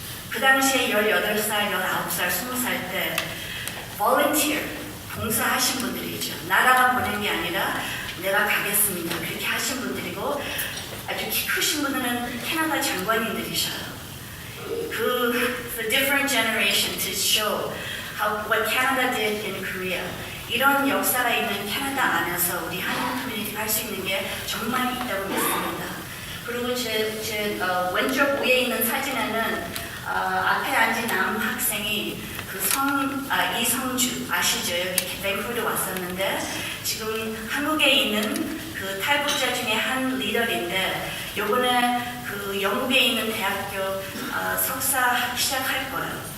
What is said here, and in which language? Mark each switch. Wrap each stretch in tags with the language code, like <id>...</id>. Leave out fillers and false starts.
<ko>그 당시에 18살, 19살, 20살 때 volunteer, 봉사하신 분들이죠. 나라가 보낸 게 아니라 내가 가겠습니다. 그렇게 하신 분들이고 아주 키 크신 분들은 캐나다 장관님들이셔요.</ko> <en>The different generation to show what Canada did in Korea.</en> <ko>이런 역사가 있는 캐나다 안에서 우리 한인 커뮤니티가 할 수 있는 게 정말 있다고 믿습니다. 그리고 제 왼쪽 위에 있는 사진에는 앞에 앉은 남학생이 이성주 아시죠? 여기 밴쿠버로 왔었는데 지금 한국에 있는 그 탈북자 중에 한 리더인데 요번에 그 영국에 있는 대학교 석사 시작할 거예요.</ko>